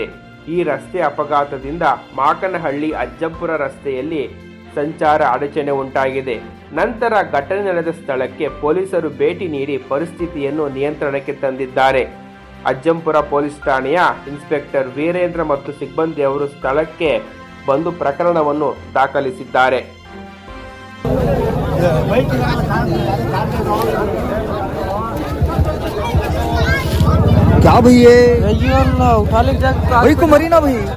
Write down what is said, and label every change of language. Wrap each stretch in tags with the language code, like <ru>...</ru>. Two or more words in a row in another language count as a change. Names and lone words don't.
<kn>ಈ ರಸ್ತೆ ಅಪಘಾತದಿಂದ ಮಾಕನಹಳ್ಳಿ ಅಜ್ಜಂಪುರ ರಸ್ತೆಯಲ್ಲಿ ಸಂಚಾರ ಅಡಚಣೆ ಉಂಟಾಗಿದೆ. ನಂತರ ಘಟನೆ ನಡೆದ ಸ್ಥಳಕ್ಕೆ ಪೊಲೀಸರು ಭೇಟಿ ನೀಡಿ ಪರಿಸ್ಥಿತಿಯನ್ನು ನಿಯಂತ್ರಣಕ್ಕೆ ತಂದಿದ್ದಾರೆ. ಅಜ್ಜಂಪುರ ಪೊಲೀಸ್ ಠಾಣೆಯ ಇನ್ಸ್ಪೆಕ್ಟರ್ ವೀರೇಂದ್ರ ಮತ್ತು ಸಿಬ್ಬಂದಿಯವರು ಸ್ಥಳಕ್ಕೆ ಬಂದು ಪ್ರಕರಣವನ್ನು ದಾಖಲಿಸಿದ್ದಾರೆ.</kn> <hi>क्या भाई ये भाई को मरी ना भाई</hi>